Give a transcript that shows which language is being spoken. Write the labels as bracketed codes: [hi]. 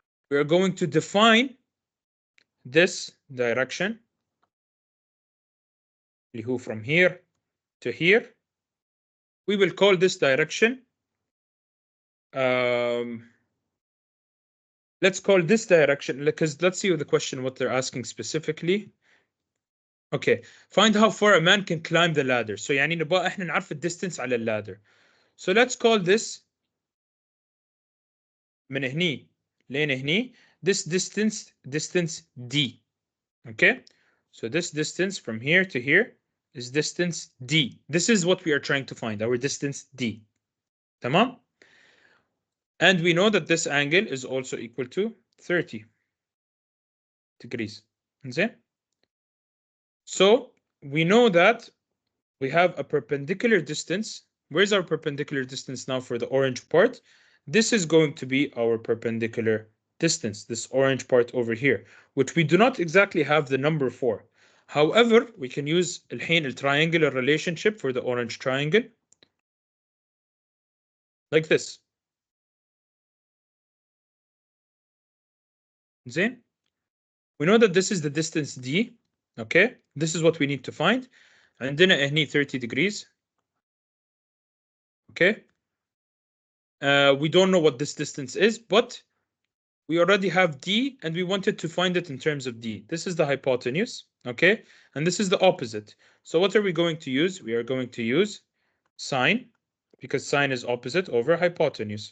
[en] We are going to define this direction [ar] اللي هو [en] from here to here. We will call this direction let's call this direction, because let's see the question what they're asking specifically. Okay, find how far a man can climb the ladder. [ar] So يعني نبغى احنا نعرف الديستنس على ladder. [en] So let's call this [ar] من هني لين هني, [en] this distance D. Okay, so this distance from here to here is distance D. This is what we are trying to find, our distance D. [ar] تمام? [en] And we know that this angle is also equal to 30 degrees. So we know that we have a perpendicular distance. Where's our perpendicular distance now for the orange part? This is going to be our perpendicular distance, this orange part over here, which we do not exactly have the number for. However, we can use [ar] الحين [en] الtriangular relationship for the orange triangle like this. [ar] زين. [en] We know that this is the distance D. Okay, this is what we need to find. [ar] عندنا هني 30 degrees. [en] Okay. We don't know what this distance is, but we already have D and we wanted to find it in terms of D. This is the hypotenuse, okay? And this is the opposite. So what are we going to use? We are going to use sine, because sine is opposite over hypotenuse.